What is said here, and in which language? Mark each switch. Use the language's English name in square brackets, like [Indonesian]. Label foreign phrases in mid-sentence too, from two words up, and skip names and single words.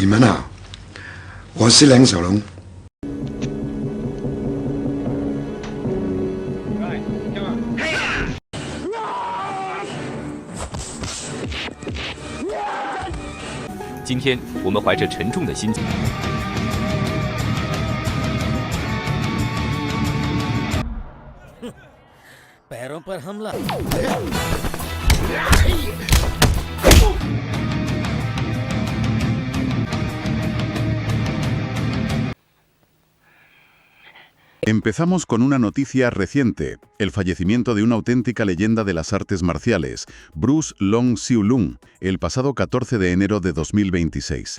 [Chinese] 们好，我是梁小龙。今天我们怀着沉重的心情， [Hindi] पैरों पर हमला। [Spanish] Empezamos con una noticia reciente, el fallecimiento de una auténtica leyenda de las artes marciales, Bruce Long Xiu-lung, el pasado 14 de enero de 2026.